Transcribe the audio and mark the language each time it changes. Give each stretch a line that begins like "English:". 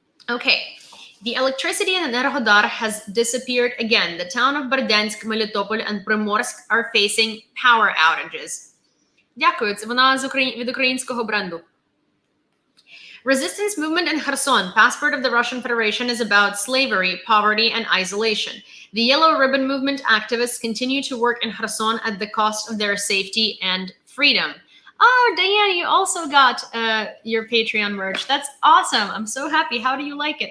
English: Okay, the electricity in Enerhodar has disappeared again. The town of Berdensk, Melitopol, and Primorsk are facing power outages.
Ukrainian: Дякую, це вона від українського бренду.
English: Resistance movement in Kherson, passport of the Russian Federation, is about slavery, poverty, and isolation. The Yellow Ribbon Movement activists continue to work in Kherson at the cost of their safety and freedom. Oh, Diane, you also got your Patreon merch. That's awesome. I'm so happy. How do you like it?